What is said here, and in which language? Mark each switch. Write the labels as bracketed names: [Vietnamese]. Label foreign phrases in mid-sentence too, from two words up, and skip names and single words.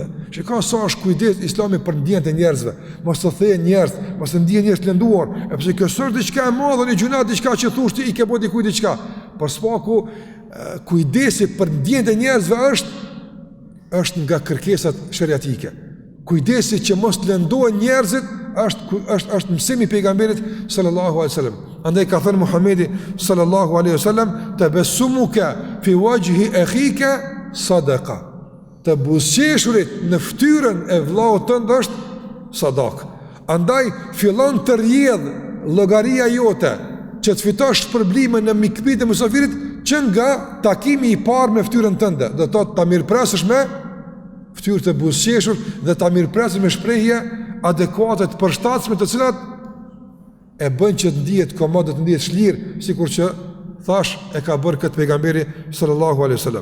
[Albanian] Shikoj sa është kujdes Islami për ndjenjat e njerëzve, mos të thejë njerëz, mos të ndihen njerëz të lënduar, e pse kjo është diçka e madhe në gjuna, diçka që thosh ti i ke bëu dikujt diçka. Por spaku kujdesi për ndjenjat e njerëzve është nga kërkesat shariatike. Kujdesi që mos të lëndohen njerëzit është mësimi i pejgamberit [Arabic] صلى الله عليه وسلم. [Albanian] Andaj ka thënë Muhamedi [Arabic] صلى الله عليه وسلم, تبسمك في وجه أخيك صدقة. [Albanian] Të buzëqeshurit në fytyrën e vllaut tënd është sadak. Andaj fillon të rrjedh llogaria jote që të fitosh shpërblime në mikpritjen e musafirit që nga takimi i parë me fytyrën tënde, do të thotë ta mirëpresësh me fytyrë të buzëqeshur dhe ta mirëpresësh me shprehje adekuate të përshtatshme, të cilat e bën që të ndihet komod, të ndihet shlir, sikur që thash e ka bërë këtë pejgamberi [Arabic] صلى الله عليه وسلم.